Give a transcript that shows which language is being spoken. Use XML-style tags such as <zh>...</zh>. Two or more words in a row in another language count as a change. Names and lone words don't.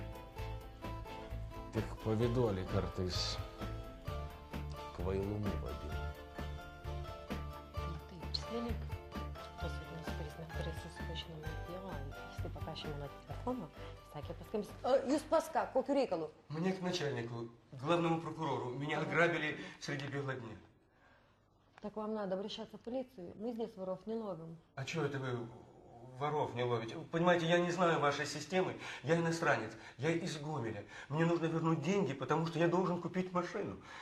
<lt>Tik pavyduoliai kartais kvailumu vadina. Tai prisimink tos vaikinus, kuris neturės susipažinimo tėvą. Jis taip paprašė mano telefono, sakė paskambins. Jūs pas ką? Kokiu reikalu?</lt> <ru>Мне к начальнику, главному прокурору. Меня ограбили среди бела дня. Так вам надо обращаться в полицию. Мы здесь воров не ловим. А что это вы воров не ловите? Понимаете, я не знаю вашей системы. Я иностранец. Я из Гомеля. Мне нужно вернуть деньги, потому что я должен купить машину.</ru>